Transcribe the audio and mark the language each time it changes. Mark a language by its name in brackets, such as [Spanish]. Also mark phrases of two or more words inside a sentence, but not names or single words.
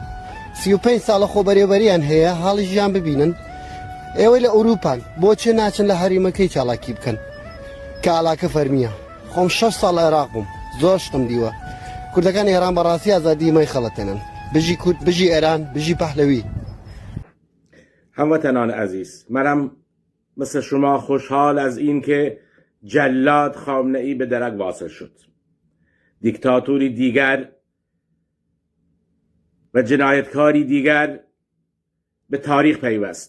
[Central Kurdish] 35 ساڵە خۆبەرێبەریان هەیە، حاڵی ژیان ببینن. ئێوەی لە ئەوروپان بۆچی ناچن لە هەریمەکەی چالاکی بکەن کە ئاڵاکە فەرمیە. خۆم 6 ساڵ عێراق بووم، زۆر شتم دیوە. کوردەکانی ئێران بەڕاستی ئازادی مەی خەڵەتێنن، بژی کورد، بژی ئێران، بژی پەهلەوی. [Persian] هموطنان عزیز، منم مثل شما خوشحال از این که جلاد خامنه‌ای به درک واصل شد. دیکتاتوری دیگر و جنایتکاری دیگر به تاریخ پیوست.